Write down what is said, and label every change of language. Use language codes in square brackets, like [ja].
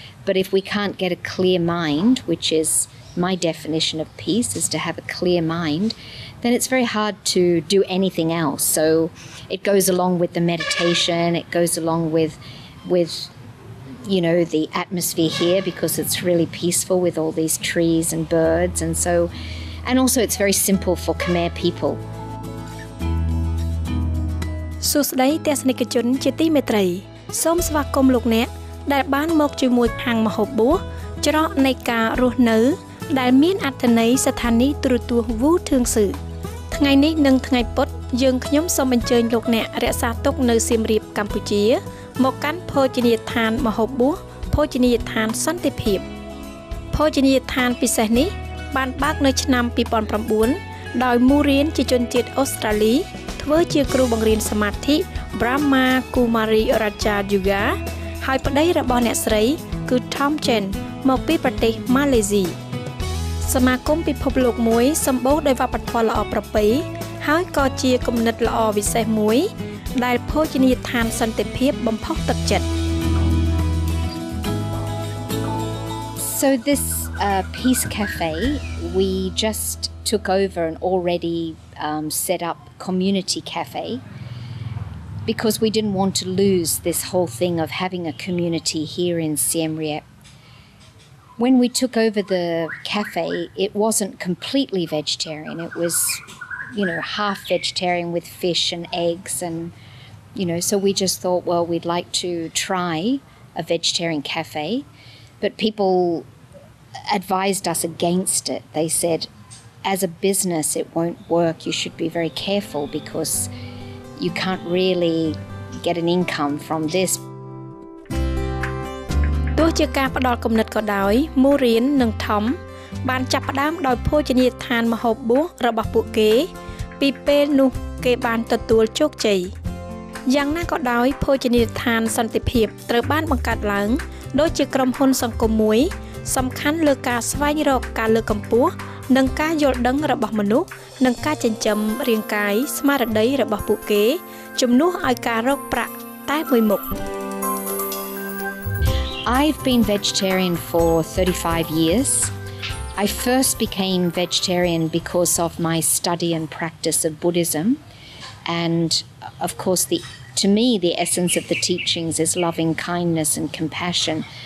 [en] But if we can't get a clear mind, which is my definition of peace, is to have a clear mind, then it's very hard to do anything else. So it goes along with the meditation. It goes along with the atmosphere here because it's really peaceful with all these trees and birds. And also it's very simple for Khmer people. [km] សួស្តីទស្សនិកជនជាទីមេត្រីសូមស្វាគមន៍លោកអ្នកដែលបានមកជាមួយហាងម្ហូបបួសច្រកនៃការរស់នៅដែលមានអត្ថន័យស្ថានីយ៍ទូរទស្សន៍ Wu Thương Sự ថ្ងៃនេះនិងថ្ងៃពុធយើងខ្ញុំសូមអញ្ជើញលោកអ្នករក្សាទុកនៅសៀមរាបកម្ពុជាមកកាន់ភោជនីយដ្ឋានម្ហូបបួសភោជនីយដ្ឋានសន្តិភាព ភោជនីយដ្ឋានពិសេសនេះបានបើកនៅឆ្នាំ2009ដោយមូរៀនជាជនជាតិអូស្ត្រាលីធ្វើជាគ្រូបង្រៀនសមាធិ Brahma Kumari Raja Yoga ហើយប្តីរបស់អ្នកស្រីគឺ Tom Chen មកពីប្រទេសម៉ាឡេស៊ីសមាគមពិភពលោកមួយសម្បូរដោយវប្បធម៌ល្អប្រពៃហើយក៏ជាគំនិតល្អវិសេសមួយដែលភោជនីយដ្ឋានសន្តិភាពបំផុសទឹកចិត្ត [en] So this Peace Cafe, we just took over an already set up community cafe because we didn't want to lose this whole thing of having a community here in Siem Reap. When we took over the cafe, it wasn't completely vegetarian. It was, half vegetarian with fish and eggs and, so we just thought, well, we'd like to try a vegetarian cafe, but people advised us against it. They said, as a business, it won't work. You should be very careful because you can't really get an income from this. [km] ទោះជាការផ្ដល់គំនិតក៏ដោយ Maureen និង Tom បានចាប់ផ្ដើមដោយភោជនីយដ្ឋានម្ហូបបួសរបស់ពួកគេពីពេលនោះគេបានទទួលជោគជ័យយ៉ាងណាក៏ដោយភោជនីយដ្ឋានសន្តិភាពត្រូវបានបង្កើតឡើងដោយជាក្រុមហ៊ុនសង្គមមួយសំខាន់លើការស្វែងរកការលើកកម្ពស់និងការយល់ដឹងរបស់មនុស្សនិងការចិញ្ចឹមរាងកាយស្មារតីរបស់ពួកគេជំនួសឲ្យការរកប្រាក់តែមួយមុខ [en] I've been vegetarian for 35 years. I first became vegetarian because of my study and practice of Buddhism. And of course, to me, the essence of the teachings is loving kindness and compassion.